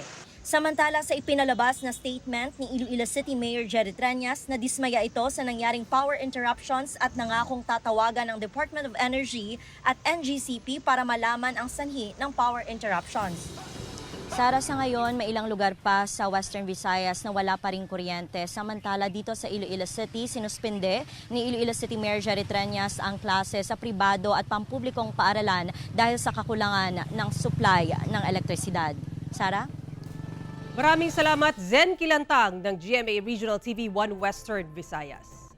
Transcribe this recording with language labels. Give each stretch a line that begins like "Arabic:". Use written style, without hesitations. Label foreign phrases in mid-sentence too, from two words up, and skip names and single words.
Filipino: Samantala sa ipinalabas na statement ni Iloilo City Mayor Jerry Treñas na dismaya ito sa nangyaring
English: power interruptions
Filipino: at nangakong tatawagan ng Department of Energy at NGCP para malaman ang sanhi ng
English: power interruptions.
Filipino: Sara, sa ngayon, may ilang lugar pa sa Western Visayas na wala pa rin kuryente. Samantala, dito sa Iloilo City, sinuspinde ni Iloilo City Mayor Jerry Treñas ang klase sa pribado at pampublikong paaralan dahil sa kakulangan ng supply ng elektrisidad. Sara? Maraming salamat, Zen Kilantang ng GMA Regional TV 1 Western Visayas.